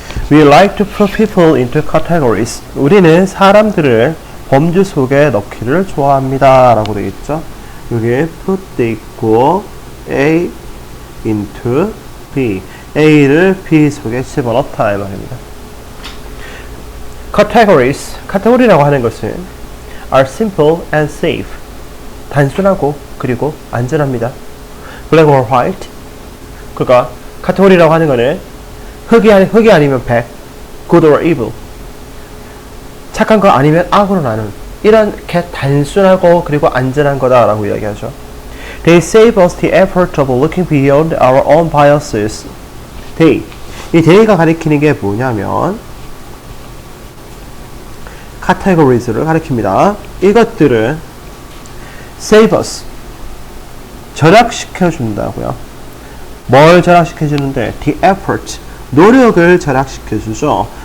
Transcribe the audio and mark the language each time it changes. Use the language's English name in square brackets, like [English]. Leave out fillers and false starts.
[English] We like to put people into categories. [Korean] 우리는 사람들을 범주 속에 넣기를 좋아합니다. 라고 되어있죠. 여기에 put 돼 있고 A into B. A를 B 속에 집어넣다 이 말입니다. [English] Categories, [Korean] 카테고리라고 하는 것은 [English] are simple and safe. [Korean] 단순하고 그리고 안전합니다. [English] Black or white. [Korean] 그러니까 카테고리라고 하는 것은 흑이 아니면 백, [English] good or evil. [Korean] 착한 거 아니면 악으로 나눈 이렇게 단순하고 그리고 안전한 거다라고 이야기하죠. [English] They save us the effort of looking beyond our own biases. [Korean] 이 they가 가리키는 게 뭐냐면 categories를 가리킵니다. 이것들은 [English] save us [Korean] 절약시켜 준다고요. 뭘 절약시켜 주는데 [English] the effort [Korean] 노력을 절약시켜 주죠.